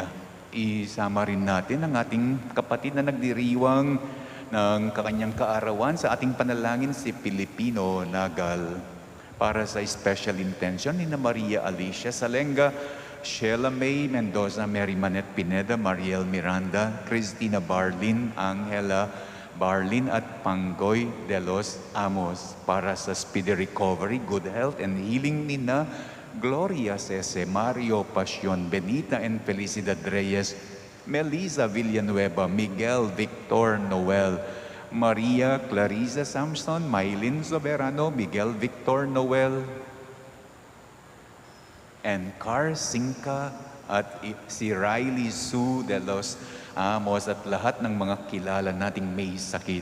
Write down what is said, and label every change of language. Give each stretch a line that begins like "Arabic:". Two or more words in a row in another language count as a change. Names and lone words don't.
Filipino: Isama rin natin ang ating kapatid na nagdiriwang ng kanyang kaarawan sa ating panalangin, si Pilipino Nagal, para sa
English: special intention
Filipino: ni Maria Alicia Salenga, Sheila May Mendoza, Mary Manette Pineda, Mariel Miranda, Cristina Barlin, Angela Barlin at Panggoy de los Amos, para sa
English: speedy recovery, good health and healing
Filipino: ni Gloria Cese, Mario Pasyon, Benita and Felicidad Reyes, Melissa Villanueva, Miguel Victor Noel, Maria Clarisa Samson, Maylin Soberano, Miguel Victor Noel, and Car Sinca at si Riley Sue de los Amos at lahat ng mga kilala nating may sakit.